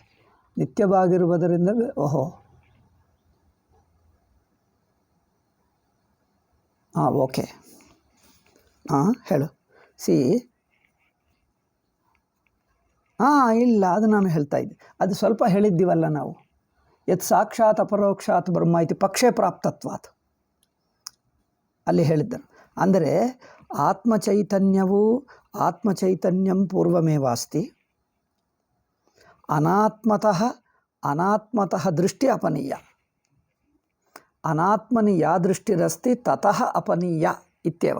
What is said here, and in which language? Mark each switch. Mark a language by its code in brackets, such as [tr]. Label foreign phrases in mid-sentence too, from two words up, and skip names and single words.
[kn] ನಿತ್ಯವಾಗಿರುವುದರಿಂದ ಓಕೆ, ಹೇಳು. ಇಲ್ಲ, ಅದು ನಾನು ಹೇಳ್ತಾ ಇದ್ದೆ. ಅದು ಸ್ವಲ್ಪ ಹೇಳಿದ್ದೀವಲ್ಲ ನಾವು. [sa] ಯತ್ ಸಾಕ್ಷಾತ್ ಅಪರೋಕ್ಷಾತ್ ಬ್ರಹ್ಮ ಇತಿ ಪಕ್ಷೇ ಪ್ರಾಪ್ತತ್ವಾತ್ [kn] ಅಲ್ಲಿ ಹೇಳಿದ್ದರು. ಅಂದರೆ ಆತ್ಮಚೈತನ್ಯಂ ಪೂರ್ವಮೇವಾಸ್ತಿ, ಅನಾತ್ಮತಃ ದೃಷ್ಟಿ ಅಪನೀಯ. ಅನಾತ್ಮನಿ ಯಾ ದೃಷ್ಟಿರಸ್ತಿ ತತಃ ಅಪನೀಯ ಇತ್ಯೇವ.